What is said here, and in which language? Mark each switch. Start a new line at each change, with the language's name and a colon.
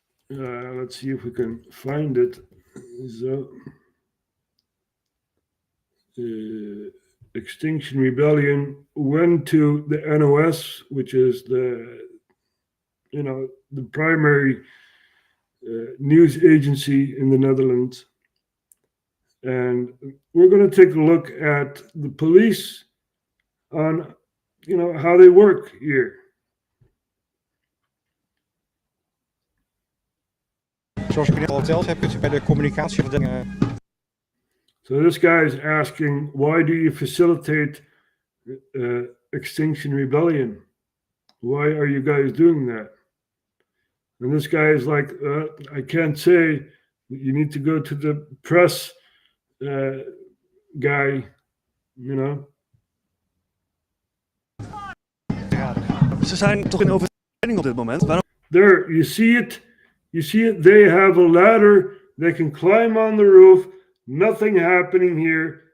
English: Let's see if we can find it. So, Extinction Rebellion went to the NOS, which is the primary news agency in the Netherlands. And we're going to take a look at the police on, how they work here.
Dutch: Zoals ik net al verteld heb, kunt u bij de communicatieafdeling.
English: So this guy is asking, why do you facilitate Extinction Rebellion? Why are you guys doing that? And this guy is like, I can't say. You need to go to the press guy,
Dutch: Ze zijn toch in overtreding op dit moment. Waarom?
English: There, you see it. You see it. They have a ladder. They can climb on the roof. Nothing happening here.